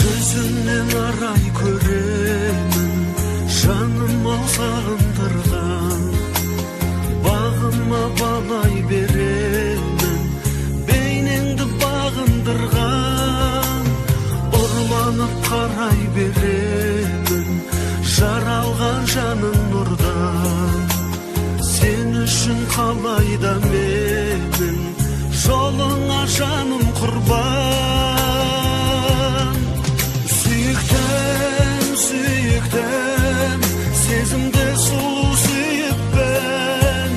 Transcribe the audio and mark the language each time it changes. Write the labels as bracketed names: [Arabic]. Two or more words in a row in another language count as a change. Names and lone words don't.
[Kyrgyz] Көзүнөн арай көрөмүн, жаным ал сагындырган. Багыма балай беремин, бейнеңди багындырган. Орланып карай беремин, жаралган жаның нурдан. [Kazakh] Сен үшін қалай да менің жолыңа жаным құрбан. Сүйіктім, сүйіктім, сезімді сұлу сүйіппін.